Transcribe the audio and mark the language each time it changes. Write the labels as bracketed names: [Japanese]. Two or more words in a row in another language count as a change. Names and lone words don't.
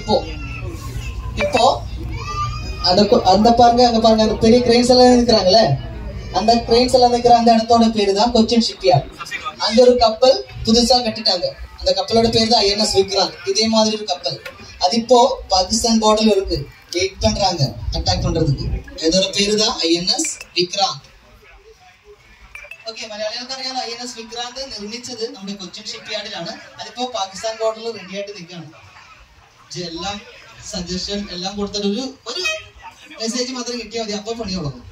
[Tamil] இப்போ அந்த பாருங்க, அங்க பாருங்க அந்த பெரிய கிரெயின்ஸ் எல்லாம் இருக்கிறாங்களே, அந்த கிரெயின்ஸ் எல்லாம் இருக்கிற அந்த இடத்தோட பேரு தான் கொச்சின் ஷிப்யார்ட். அங்க ஒரு கப்பல் புதுசா கட்டிட்டாங்க. அந்த கப்பலோட பேரு தான் INS விக்ராந்த். இதே மாதிரி ஒரு கப்பல் அது இப்போ பாகிஸ்தான் பார்டர்ல இருக்கு. வெயிட் பண்றாங்க அட்டாக் பண்றதுக்கு. இதோட பேரு தான் INS விக்ராந்த். [Malayalam] ഓക്കെ, മലയാളികൾക്ക് അറിയാലോ INS വിക്രാന്ത് നിർമ്മിച്ചത് നമ്മുടെ കൊച്ചിൻ ഷിപ്പ്യാർഡിലാണ്. അതിപ്പോ പാകിസ്ഥാൻ ബോർഡറിൽ റെഡി ആയിട്ട് നിൽക്കുകയാണ്. എല്ലാം സജഷൻ എല്ലാം കൊടുത്തിട്ട് ഒരു മെസ്സേജ് മാത്രം കിട്ടിയാൽ മതി, അപ്പോൾ പണി തുടങ്ങും.